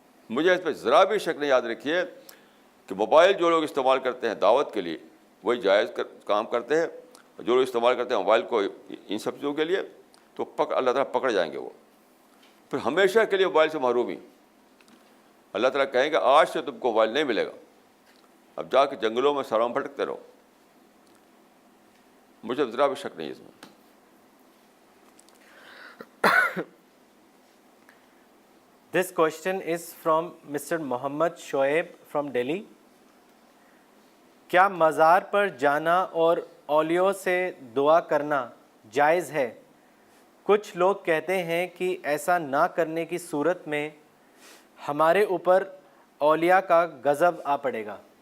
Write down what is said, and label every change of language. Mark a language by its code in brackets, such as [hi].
[ur] مجھے اس پہ ذرا بھی شک نہیں. یاد رکھیے کہ موبائل جو لوگ استعمال کرتے ہیں دعوت کے لیے وہی جائز کام کرتے ہیں، اور جو لوگ استعمال کرتے ہیں موبائل کو ان سب چیزوں کے لیے تو اللہ تعالیٰ پکڑ جائیں گے وہ. پھر ہمیشہ کے لیے موبائل سے محرومی. اللہ تعالیٰ کہیں گے آج سے تم کو موبائل نہیں ملے گا, اب جا کے جنگلوں میں سرام بھٹکتے رہو. مجھے ذرا بھی شک نہیں اس میں. [en] This question is from Mr. Mohammad Shoaib from Delhi. [ur] کیا مزار پر جانا اور اولیاء سے دعا کرنا جائز ہے؟ کچھ لوگ کہتے ہیں کہ ایسا نہ کرنے کی صورت میں ہمارے اوپر اولیاء کا غضب آ پڑے گا.